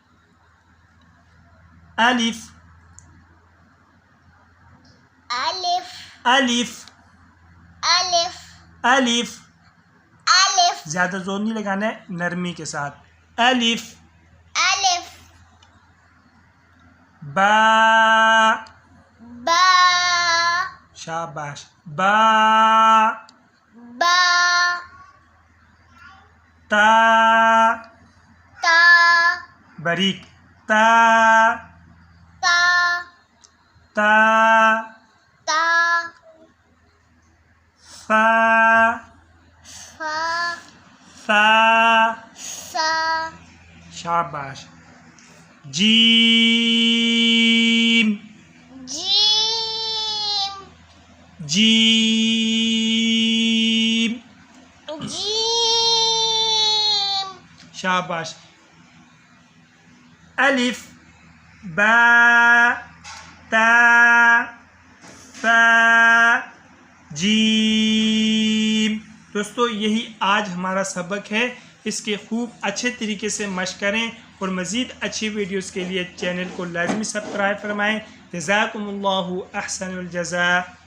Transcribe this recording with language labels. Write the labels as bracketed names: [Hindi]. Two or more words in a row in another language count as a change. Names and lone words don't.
[Urdu] الف الف الف الف الف الف زیادہ زور نہیں لگانا ہے، نرمی کے ساتھ۔ الف الف با با شاباش، با با تا تا باریک، تا تا تا تا فا فا فا فا شاباش، جیم جیم جیم جیم شاباش، الف با تا فا جیم۔ دوستو، یہی آج ہمارا سبق ہے۔ اس کے خوب اچھے طریقے سے مشق کریں اور مزید اچھی ویڈیوز کے لیے چینل کو لازمی سبسکرائب فرمائیں۔ [Arabic] جزاکم اللہ احسن الجزاء۔